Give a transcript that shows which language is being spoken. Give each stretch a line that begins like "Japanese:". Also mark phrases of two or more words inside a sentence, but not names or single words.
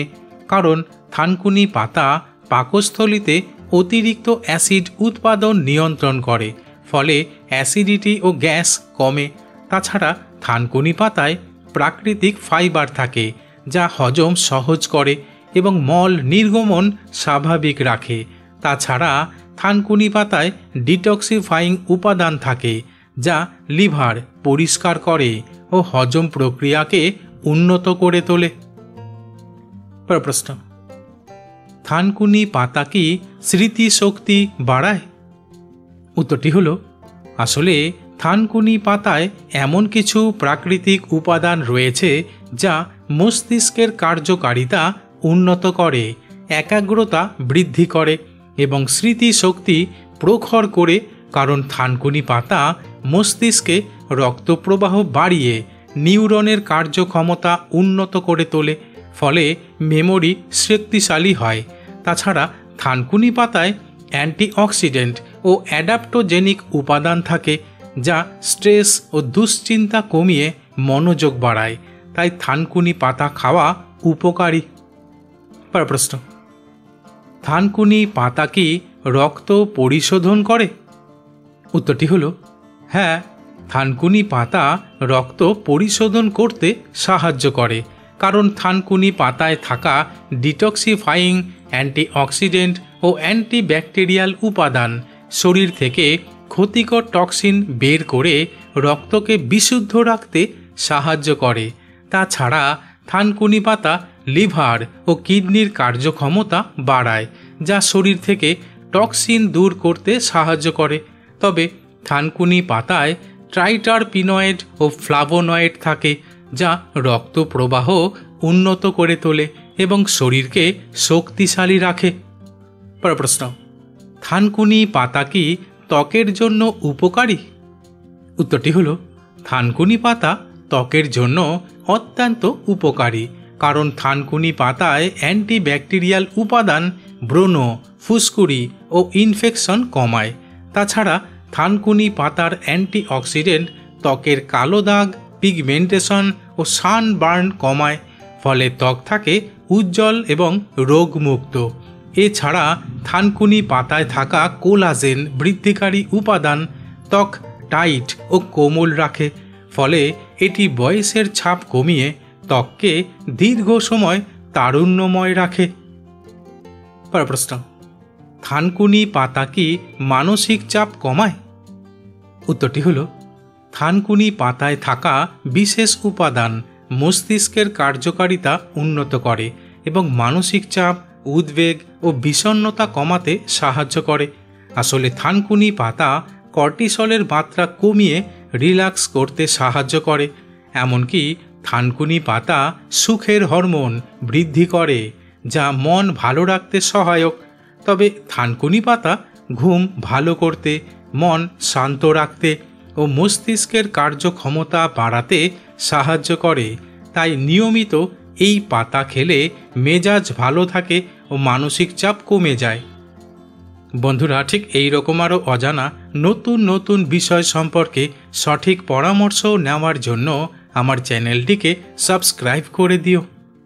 Bangla: কারণ থানকুনি পাতা পাকস্থলীতে অতিরিক্ত অ্যাসিড উৎপাদন নিয়ন্ত্রণ করে, ফলে অ্যাসিডিটি আর গ্যাস কমে। তাছাড়া থানকুনি পাতায় প্রাকৃতিক ফাইবার থাকে যা হজম সহজ করে এবং মল নির্গমন স্বাভাবিক রাখে। তাছাড়া থানকুনি পাতায় ডিটক্সিফাইং উপাদান থাকে যা লিভার পরিষ্কার করে আর হজম প্রক্রিয়া কে উন্নত করে তোলে। প্রশ্ন, থানকুনি পাতা কি স্মৃতিশক্তি বাড়ায়? উত্তরটি হলো আসলে থানকুনি পাতায় এমন কিছু প্রাকৃতিক উপাদান রয়েছে যা মস্তিষ্কের কার্যকারিতা উন্নত করে, একাগ্রতা বৃদ্ধি করে এবং স্মৃতিশক্তি প্রখর করে। কারণ থানকুনি পাতা মস্তিষ্কে রক্ত প্রবাহ বাড়িয়ে নিউরনের কার্যক্ষমতা উন্নত করে তোলে, ফলে মেমোরি শক্তিশালী হয়। তাছাড়া থানকুনি পাতায় অ্যান্টিঅক্সিডেন্ট আর অ্যাডাপ্টোজেনিক উপাদান থাকে যা স্ট্রেস আর দুশ্চিন্তা কমিয়ে মনোযোগ বাড়ায়। তাই থানকুনি পাতা খাওয়া উপকারী। প্রশ্ন, থানকুনি পাতা কি রক্ত পরিশোধন করে? উত্তরটি হলো হ্যাঁ, থানকুনি পাতা রক্ত পরিশোধন করতে সাহায্য করে। কারণ থানকুনি পাতায় থাকা ডিটক্সিফাইং অ্যান্টিঅক্সিডেন্ট আর অ্যান্টিব্যাকটেরিয়াল উপাদান শরীর থেকে ক্ষতিকর টক্সিন বের করে রক্ত কে বিশুদ্ধ রাখতে সাহায্য করে। তাছাড়া থানকুনি পাতা লিভার আর কিডনির কার্যক্ষমতা বাড়ায় যা শরীর থেকে টক্সিন দূর করতে সাহায্য করে। তবে থানকুনি পাতায় ট্রাইটারপিনয়েড আর ফ্লাভোনয়েড থাকে যা রক্ত প্রবাহ উন্নত করে তোলে এবং শরীর কে শক্তিশালী রাখে। প্রশ্ন, থানকুনি পাতা কি ত্বকের জন্য উপকারী? উত্তরটি হলো থানকুনি পাতা ত্বকের জন্য অত্যন্ত উপকারী। কারণ থানকুনি পাতায় অ্যান্টিব্যাকটেরিয়াল উপাদান ব্রণ ফুসকুড়ি আর ইনফেকশন কমায়। তাছাড়া থানকুনি পাতার অ্যান্টিঅক্সিডেন্ট ত্বকের কালো দাগ, পিগমেন্টেশন আর সানবার্ন কমায়, ফলে ত্বক থাকে উজ্জ্বল এবং রোগমুক্ত। এছাড়া থানকুনি পাতায় থাকা কোলাজেন বৃদ্ধিকারী উপাদান ত্বক টাইট আর কোমল রাখে, ফলে এটি বয়সের ছাপ কমিয়ে ত্বককে দীর্ঘ সময় তারুণ্যময় রাখে। প্রশ্ন, থানকুনি পাতা কি মানসিক চাপ কমায়? উত্তরটি হলো থানকুনি পাতায় থাকা বিশেষ উপাদান মস্তিষ্কের কার্যকারিতা উন্নত করে এবং মানসিক চাপ, উদ্বেগ আর বিষণ্ণতা কমাতে সাহায্য করে। আসলে থানকুনি পাতা কর্টিসলের মাত্রা কমিয়ে রিল্যাক্স করতে সাহায্য করে। এমনকি থানকুনি পাতা সুখের হরমোন বৃদ্ধি করে যা মন ভালো রাখতে সহায়ক। তবে থানকুনি পাতা ঘুম ভালো করতে, মন শান্ত রাখতে আর মস্তিষ্কের কার্যক্ষমতা বাড়াতে সাহায্য করে। তাই নিয়মিত এই পাতা খেলে মেজাজ ভালো থাকে আর মানসিক চাপ কমে যায়। বন্ধুরা ঠিক এই রকম আরো অজানা নতুন নতুন বিষয় সম্পর্কে সঠিক পরামর্শ নেওয়ার জন্য আমার চ্যানেলটিকে সাবস্ক্রাইব করে দিও।